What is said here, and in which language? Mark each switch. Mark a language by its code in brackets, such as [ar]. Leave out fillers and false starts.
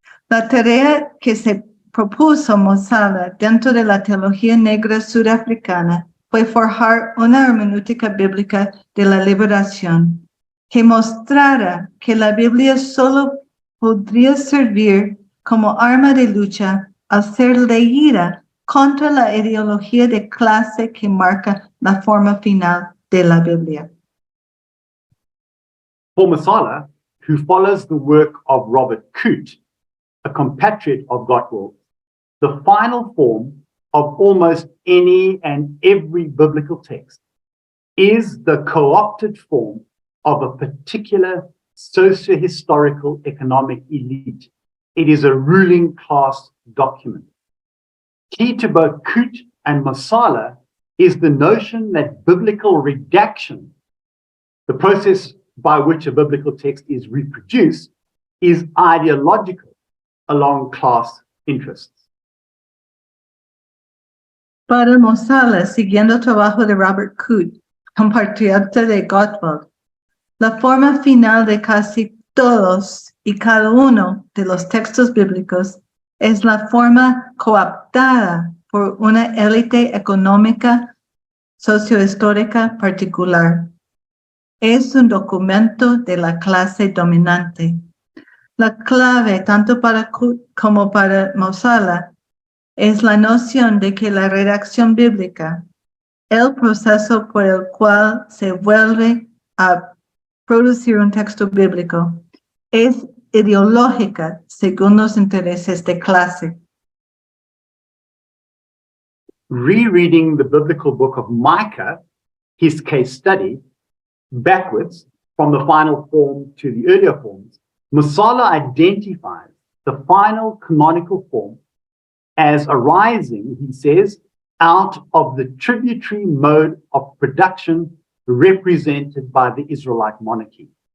[es] La tarea que se propuso Mosala dentro de la teología negra sudafricana fue forjar una hermenéutica bíblica de la liberación que mostrara que la Biblia solo podría servir como arma de lucha al ser leída contra la ideología de clase que marca la forma final de la Biblia. [en] For Mosala, who follows the work of Robert Coote, a compatriot of Gerald, the final form of almost any and every biblical text is the co-opted form of a particular socio-historical economic elite. It is a ruling class document. Key to both Coote and Mosala is the notion that biblical redaction, the process by which a biblical text is reproduced, is ideological along class interests. [es] Para Mosala, siguiendo el trabajo de Robert Coote, compatriota de Gerald, la forma final de casi todos y cada uno de los textos bíblicos es la forma cooptada por una élite económica sociohistórica particular. Es un documento de la clase dominante. La clave, tanto para Coote como para Mosala, es la noción de que la redacción bíblica, el proceso por el cual se vuelve a producir un texto bíblico, es ideológica según los intereses de clase. [en] Rereading the biblical book of Micah, his case study, backwards from the final form to the earlier forms, Mosala identifies the final canonical form as arising, he says, out of the tributary mode of production represented by the Israelite monarchy.